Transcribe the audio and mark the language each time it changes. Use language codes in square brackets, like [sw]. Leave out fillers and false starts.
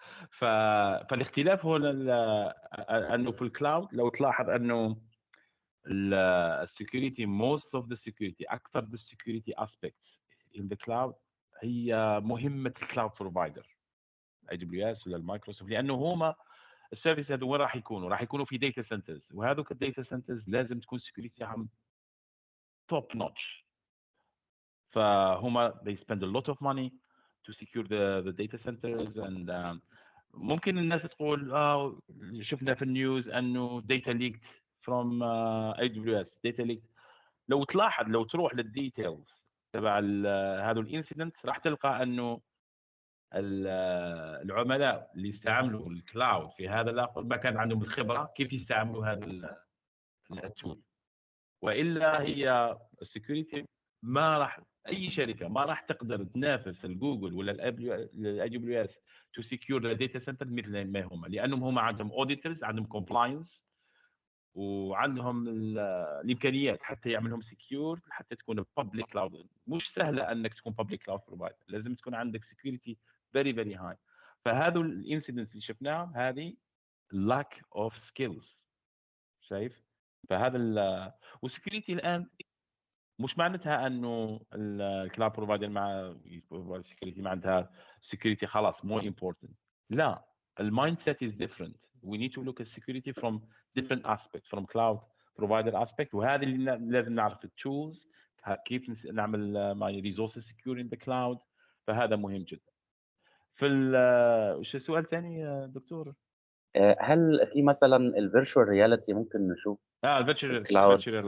[ar] فالاختلاف هو أنه في الكلاود لو تلاحظ أنه السكيورتي [en] most of the security [ar] أكثر السكيورتي aspects in the cloud هي مهمة الكلاود بروفايدر AWS ولا المايكروسوفت، لأنه هما السيرفيس هذو وين راح يكونوا؟ راح يكونوا في داتا سنترز، وهذوك الداتا سنترز لازم تكون سكيورتيهم توب نوتش. [en] فهما they spend a lot of money to secure the data centers. [ar] and ممكن الناس تقول شفنا في النيوز انه [en] data leaked from AWS data leaked. [ar] لو تلاحظ، لو تروح للديتيلز تبع هذا الانسيدنت راح تلقى انه العملاء اللي استعملوا الكلاود في هذا الاخر ما كان عندهم الخبره كيف يستعملوا هذا التول. والا هي السكيورتي ما راح، اي شركه ما راح تقدر تنافس الجوجل ولا الاي دبليو اس تو سكيور ذا داتا سنتر مثل ما هم، لانهم هم عندهم اوديترز، عندهم كومبلاينس، وعندهم الامكانيات حتى يعملهم سكيور، حتى تكون بابليك كلاود. مش سهله انك تكون بابليك كلاود بروفايدر، لازم تكون عندك سكيورتي فيري فيري هاي. فهذا الانسيدنتس اللي شفناهم هذه [en] lack of skills، [ar] شايف؟ فهذا والسكيورتي الان مش معناتها انه الكلاود بروفايدر مع السكيورتي معناتها السكيورتي خلاص مو امبورتنت. لا، المايند سيت از ديفرنت. [en] we need to look at security from different aspects from cloud provider aspect. [ar] وهذا اللي لازم نعرف التولز كيف نعمل [en] my resources secure in the cloud. [ar] فهذا مهم جدا. في وش السؤال الثاني دكتور؟ هل في مثلا الفيرتشوال رياليتي ممكن نشوف الكلاود